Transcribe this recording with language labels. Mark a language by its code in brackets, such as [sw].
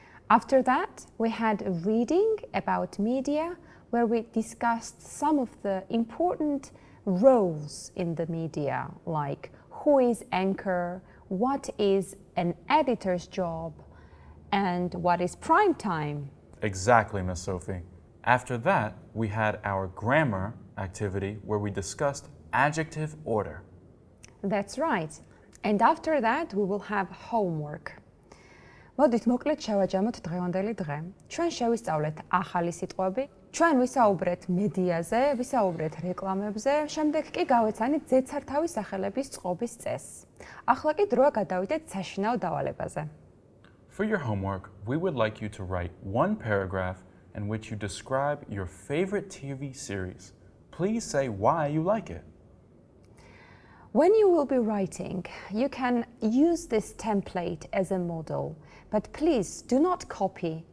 [en] After that, we had a reading about media where we discussed some of the important roles in the media, like who is anchor, what is an editor's job, and what is prime time. Exactly, Miss Sophie. After that, we had our grammar activity where we discussed adjective order. That's right. And after that, we will have homework. [ka] მოდით მოკლედ შევაჯამოთ დღევანდელი დღე. ჩვენ შევისწავლეთ ახალი სიტყვები, ჩვენ ვისაუბრეთ მედიაზე, ვისაუბრეთ რეკლამებზე, შემდეგ კი გავეცანით ზეცართავის სახელების წყობის წესს. ახლა კი დროა გადავიდეთ საშინაო დავალებაზე. [en] For your homework, we would like you to write one paragraph in which you describe your favorite TV series. Please say why you like it. When you will be writing, you can use this template as a model, but please do not copy.